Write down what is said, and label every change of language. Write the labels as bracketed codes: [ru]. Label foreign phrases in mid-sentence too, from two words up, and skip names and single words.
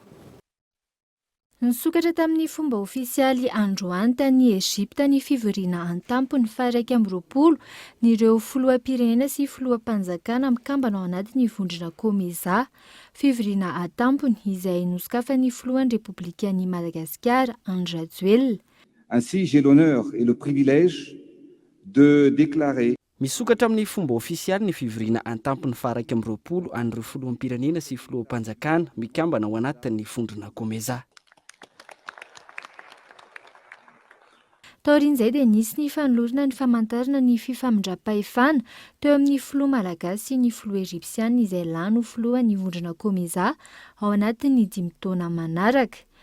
[mg] Nisokatra tamin'ny fomba ofisialy androany tany Egypte ny fivoriana an-tampony fa 20 n'ireo filoham-pirenena sy filoham-panjakana mikambana ao anatin'ny vondrona COMESA, fivoriana an-tampony izay nosokafan'ny filohan'ny Républicain Madagascar Andrajoel. [fr] Ainsi, j'ai l'honneur et le privilège de déclarer [mg] misokatra amin'ny fomba ofisialy ny fivoriana an-tampony fa 20 an'ireo filoham-pirenena sy filoham-panjakana mikambana ao anatin'ny vondrona COMESA. Taorian'izay dia nisy ny fanolorana ny famantarana ny fifamindra-pahefana teo amin'ny filoha malagasy sy ny filoha egyptiana izay lany ho filohan'ny vondrona COMESA ao anatin'ny 5 taona manaraka.